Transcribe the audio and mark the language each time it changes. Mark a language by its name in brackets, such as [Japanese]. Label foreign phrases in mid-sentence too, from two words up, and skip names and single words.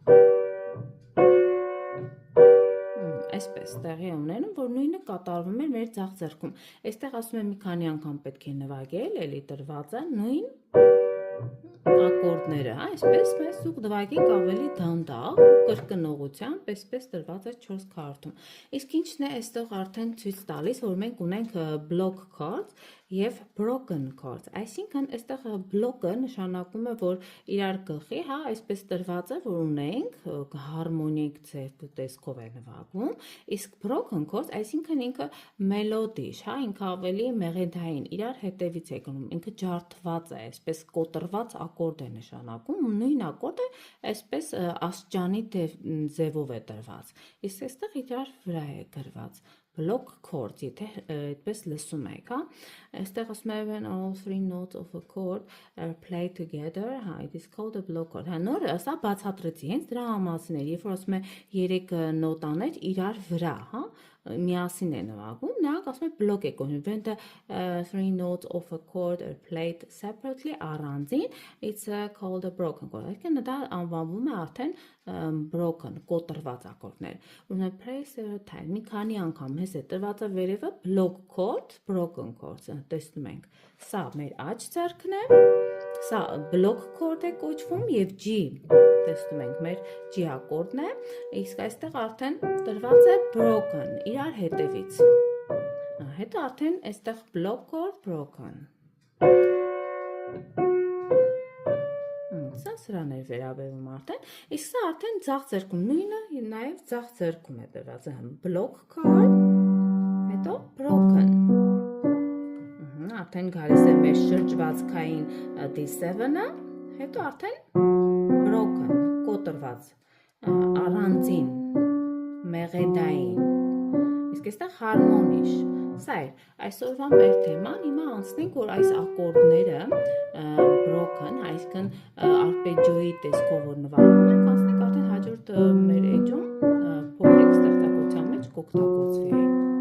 [Armenian] այսպես տեղի ունենում, որ նույնը կատարվում է մեր ձախ ձեռքում, այստեղ ասում եմ մի քանի անգամ պետք է նվագել, էլի տրված է նույն ակորդները, այսպես մեզ դուք նվագեք ավելի դանդաղ ու կրկնողությամբ, այսպես տրված է 4 քառորդում, իսկ ինչն է այստեղ արդեն ցույց տալիս, որ մենք ունենք [English] block chords [Armenian] և [English] broken chords, [Armenian] այսինքն այստեղ block-ը նշանակում է, որ իրար գլխի, այսպես տրված է, որ ունենք հարմոնիկ ձև տեսքով է նվագում, իսկ [English] broken chords, [Armenian] այսինքն ինքը մելոդիշ, ինքը ավելի մեղեդային, իրար հետևից է գնում, ինքը ջարդված է, այսպես կոտրված ակորդ է նշանակում, նույն ակորդը այսպես աստիճանի ձևով է տրված, իսկ այստեղ իրար վրա է գրված, [English] block chords, [Armenian] եթե այդպես լսում եք, այստեղ ասում է [English] when all three notes of a chord are played together, it is called a block chord, [Armenian] նոր սա բացատրեցի, հենց դրա մասին է, երբ որ ասում է 3 նոտաներ իրար վրա, միասին է նվագում, նրանք ասում է block է կոչվում, [English] when the 3 notes of a chord are played separately, առանձին, it's called a broken chord, [Armenian] այսինքն դա անվանվում է արդեն broken, կոտրված ակորդներ, ուրեմն [English] play several times, [Armenian] մի քանի անգամ, հենց է տրված է վերևը [English] block chord, broken chords, [Armenian] տեսնում ենք, սա մեր աջ ձեռքն է, սա [English] block chord [Armenian] է կոչվում և G, տեսնում ենք մեր G ակորդն է, իսկ այստեղ արդեն տրված է broken, իրար հետևից, հետո արդեն այստեղ [English] block chord, broken, [Armenian] սա սրան էր վերաբերում արդեն, իսկ սա արդեն ձախ ձեռքում, նույնը նաև ձախ ձեռքում է տրված, [English] block chord, [Armenian] հետո broken, արդեն գալիս է մեր շրջվածքային D7-ը, հետո արդեն broken, կոտրված, առանձին, մեղեդային, իսկ այստեղ հարմոնիշ, սա էր, այսօրվա մեր թեման, հիմա անցնենք, որ այս ակորդները broken, այսինքն արպեջիոյի տեսքով որ նվագում ենք, անցնենք արդեն հաջորդ մեր էջում փոքրիկ ստեղծագործության մեջ կօգտագործվի այն։